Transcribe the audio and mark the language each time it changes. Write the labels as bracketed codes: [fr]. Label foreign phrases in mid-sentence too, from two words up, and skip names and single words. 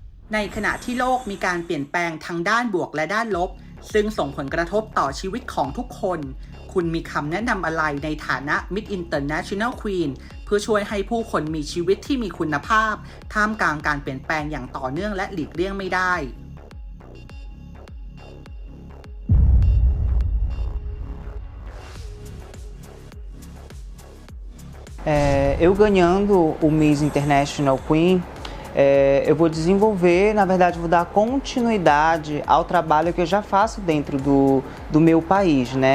[th] ในขณะที่โลกมีการเปลี่ยนแปลงทั้งด้านบวกและด้านลบซึ่งส่งผลกระทบต่อชีวิตของทุกคนคุณมีคำแนะนำอะไรในฐานะ Miss International Queen เพื่อช่วยให้ผู้คนมีชีวิตที่มีคุณภาพท่ามกลางการเปลี่ยนแปลงอย่างต่อเนื่องและหลีกเลี่ยงไม่ได้ [pt] Eu ganhando o Miss International Queen, eu vou desenvolver, na verdade, vou dar continuidade ao trabalho que eu já faço dentro do meu país, né?